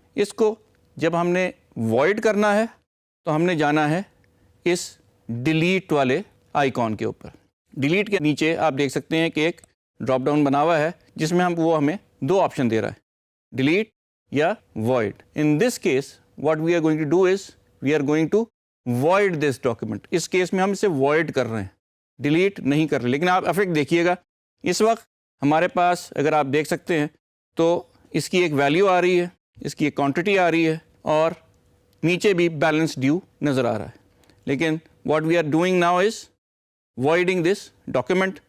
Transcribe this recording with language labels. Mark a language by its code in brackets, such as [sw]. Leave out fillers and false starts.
[ur] اس کو جب ہم نے وائڈ کرنا ہے تو ہم نے جانا ہے اس ڈیلیٹ والے آئیکن کے اوپر. ڈیلیٹ کے نیچے آپ دیکھ سکتے ہیں کہ ایک ڈراپ ڈاؤن بنا ہوا ہے جس میں وہ ہمیں 2 آپشن دے رہا ہے، ڈیلیٹ یا void. [en] In this case, what we are going to do is we are going to void this document. [ur] اس case میں ہم اسے void کر رہے ہیں. ڈیلیٹ نہیں کر رہے. لیکن آپ افیکٹ دیکھیے گا, اس وقت ہمارے پاس اگر آپ دیکھ سکتے ہیں تو اس کی ایک ویلیو آ رہی ہے, اس کی ایک کوانٹٹی آ رہی ہے, اور نیچے بھی بیلنس ڈیو نظر آ رہا ہے. [en] لیکن what we are doing now is voiding this document.